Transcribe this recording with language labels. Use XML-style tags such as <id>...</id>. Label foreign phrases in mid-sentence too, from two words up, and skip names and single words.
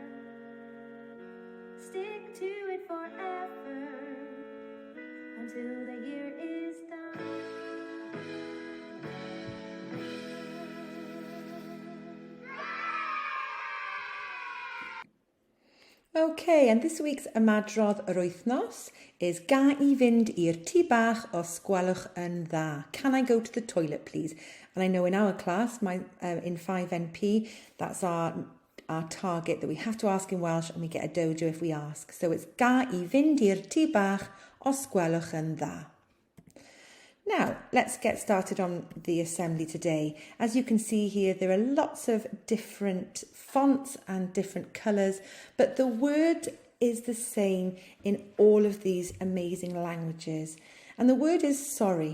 <en>Stick to it forever until the year is done. Okay, and this week's</en> <cy>ymadrodd yr wythnos</cy> <en>is</en> <cy>Ga I fynd i'r tŷ bach os gwelwch yn dda.</cy> <en>Can I go to the toilet, please? And I know in our class, in 5NP, that's our target that we have to ask in Welsh and we get a dojo if we ask. So it's</en> <cy>Ga I fynd i'r tŷ bach os gwelwch yn dda.</cy> <en>Now, let's get started on the assembly today. As you can see here, there are lots of different fonts and different colours, but the word is the same in all of these amazing languages. And the word is sorry.</en>